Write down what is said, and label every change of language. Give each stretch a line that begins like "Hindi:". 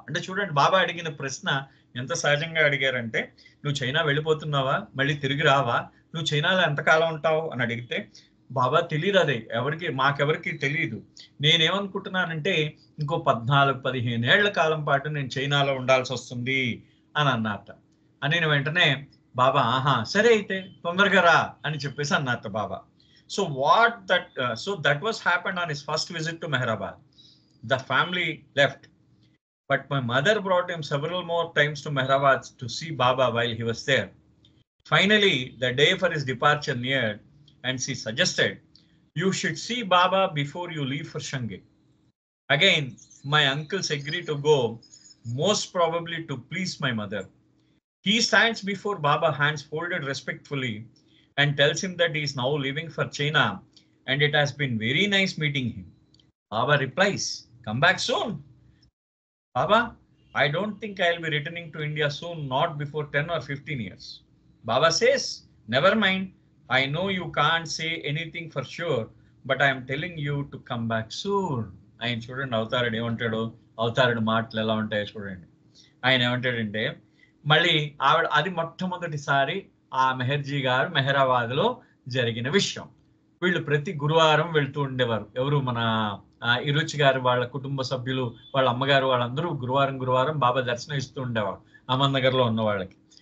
Telugu: అంటే చూడండి, బాబా అడిగిన ప్రశ్న ఎంత సహజంగా అడిగారంటే, నువ్వు చైనా వెళ్ళిపోతున్నావా, మళ్ళీ తిరిగి రావా, నువ్వు చైనాలో ఎంతకాలం ఉంటావు అని అడిగితే, బాబా తెలియదు, అదే మాకెవరికి తెలియదు, నేనేమనుకుంటున్నానంటే ఇంకో 14-15 ఏళ్ల కాలం పాటు నేను చైనాలో ఉండాల్సి వస్తుంది అని అన్నట్ట. అని వెంటనే బాబా ఆహా సరే అయితే తొందరగా రా అని చెప్పేసి అన్నట్ట బాబా.
English: So that was happened on his first visit to Mehrabad. The family left, but my mother brought him several more times to Mehrabad to see Baba while he was there. Finally, the day for his departure neared, and she suggested, "You should see Baba before you leave for Shanghai." Again, my uncles agreed to go, most probably to please my mother. He stands before Baba, hands folded respectfully, and tells him that he is now leaving for China and it has been very nice meeting him. Baba replies, "Come back soon." Baba, "I don't think I'll be returning to India soon, not before 10 or 15 years. Baba says, "Never mind. I know you can't say anything for sure, but I am telling you to come back soon."
Telugu: ఆయన చూడండి అవతారుడు ఏమంటాడు, అవతారుడు మాటలు ఎలా ఉంటాయో చూడండి. ఆయన ఏమంటాడంటే, మళ్ళీ అది మొట్టమొదటిసారి ఆ మెహర్జీ గారు మెహరాబాద్ లో జరిగిన విషయం. వీళ్ళు ప్రతి గురువారం వెళ్తూ ఉండేవారు. ఎవరు, మన ఇరుచి గారు వాళ్ళ కుటుంబ సభ్యులు, వాళ్ళ అమ్మగారు, వాళ్ళందరూ గురువారం బాబా దర్శనం ఇస్తూ ఉండేవారు అహ్మద్నగర్ లో ఉన్న వాళ్ళకి.